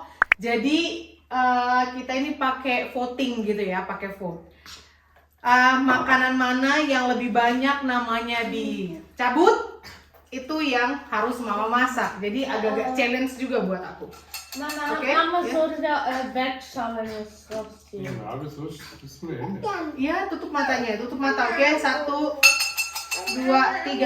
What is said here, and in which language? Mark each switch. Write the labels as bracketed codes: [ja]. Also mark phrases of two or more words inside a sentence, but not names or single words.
[id] Jadi kita ini pakai voting gitu ya, pakai vote. Makanan mana yang lebih banyak namanya dicabut, itu yang harus mama masak. Jadi agak-agak challenge juga buat aku. Mama, Oke, mama ya. [de] sollte wegschauen, das Ja, das ist zu Ende. [id] Iya, tutup matanya, tutup mata. Oke, 1, 2, 3.